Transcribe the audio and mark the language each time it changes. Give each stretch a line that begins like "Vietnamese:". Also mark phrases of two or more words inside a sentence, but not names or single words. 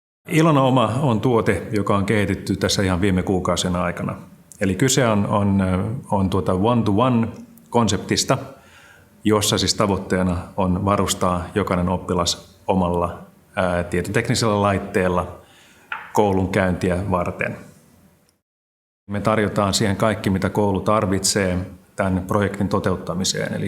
Finnish: Ilona Oma on tuote, joka on kehitetty tässä ihan viime kuukausien aikana. Eli kyse on
English: one-to-one-
Finnish: konseptista, jossa siis tavoitteena on varustaa jokainen oppilas omalla tietoteknisellä laitteella koulun käyntiä varten. Me tarjotaan siihen kaikki, mitä koulu tarvitsee tämän projektin toteuttamiseen.